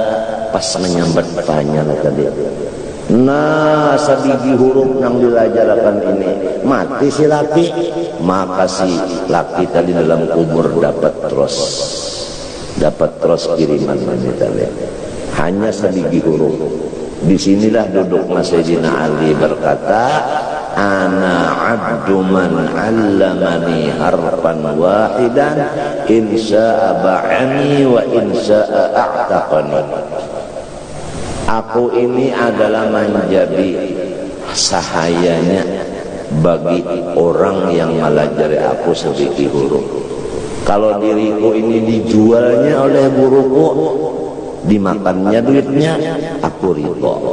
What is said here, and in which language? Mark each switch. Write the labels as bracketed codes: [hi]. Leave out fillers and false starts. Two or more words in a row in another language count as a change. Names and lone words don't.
[bjn] Pas menyambat pahanya tadi. Nah, sabiji huruf yang dilajarakan ini mati si laki, maka si laki tadi dalam kubur dapat terus kiriman ini tadi. Hanya sabiji huruf. Disinilah duduk Sayyidina Ali berkata, [ar] أنا عبد من علمني حرفا واحدا إن شاء باعني وإن شاء أعتقني. [bjn] Aku ini adalah menjadi sahayanya bagi orang yang melajari aku sebiji huruf. Kalau diriku ini dijualnya oleh guruku, dimakannya duitnya, aku ridho.